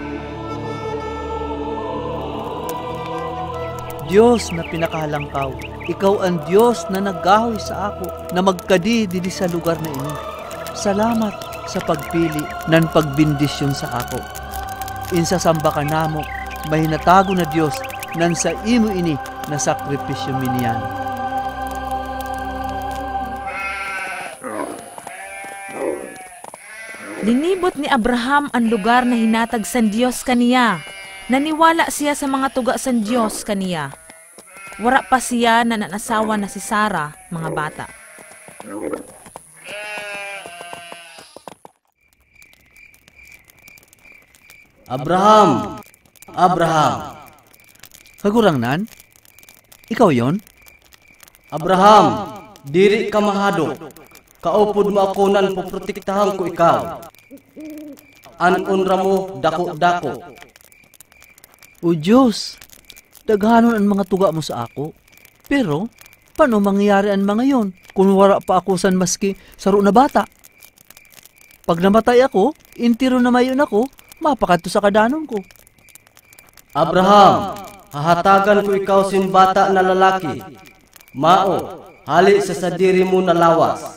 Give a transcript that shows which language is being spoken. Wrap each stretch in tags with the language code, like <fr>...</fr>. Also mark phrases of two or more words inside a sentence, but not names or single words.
<msb>Diyos na pinakalangkaw, ikaw ang Diyos na naggahoy sa ako na magkadi dili sa lugar na ini. Salamat sa pagpili ng pagbindisyon sa ako. Insasamba ka namo, may natago na Diyos nan sa imo ini na sakripisyo miniyan. Linibot ni Abraham ang lugar na hinatag san Diyos kaniya. Naniwala siya sa mga tuga san Diyos kaniya. Wara pa siya na nanasawa na si Sarah, mga bata. Abraham! Abraham! Kagurangnan? Ikaw yon? Abraham, diri ka mahadok. Kaupod mo ako nan poprotektahan ko ikaw. Anunra mo dako-dako. O Diyos, daghanon ang mga tuga mo sa ako.</msb> <tl>Pero, paano mangyayari ang mga yon kung wala pa ako</tl> <msb>san maski saro na bata? Pag namatay ako, intiro na mayon ako, mapakadto sa kadanon ko. Abraham, hahatagan ko ikaw sin bata na lalaki. Mao, hali sa sadiri mo na lawas.</msb>